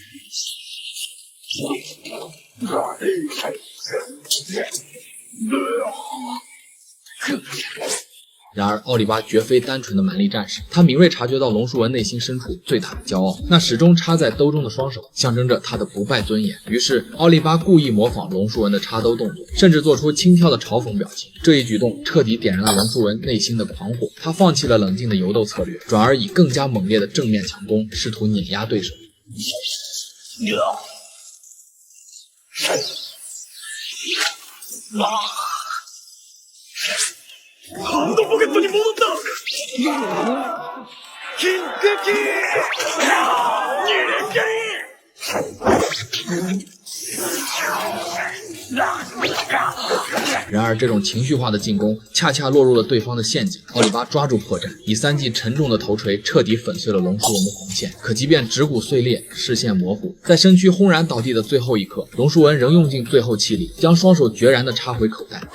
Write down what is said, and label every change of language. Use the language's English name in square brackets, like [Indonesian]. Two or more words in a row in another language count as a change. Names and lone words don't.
[Chinese] 然而奥利巴绝非单纯的蛮力战士，他敏锐察觉到龙叔文内心深处最大的骄傲，那始终插在兜中的双手象征着他的不败尊严。于是奥利巴故意模仿龙叔文的插兜动作，甚至做出轻佻的嘲讽表情。这一举动彻底点燃了龙叔文内心的狂火，他放弃了冷静的游斗策略，转而以更加猛烈的正面强攻试图碾压对手。 [Japanese] ハンドポケットに戻ったキックキー [Chinese] 然而这种情绪化的进攻恰恰落入了对方的陷阱，奥利巴抓住破绽，以3记沉重的头锤彻底粉碎了龙叔文的红线。可即便指骨碎裂，视线模糊，在身躯轰然倒地的最后一刻，龙叔文仍用尽最后气力，将双手决然地插回口袋。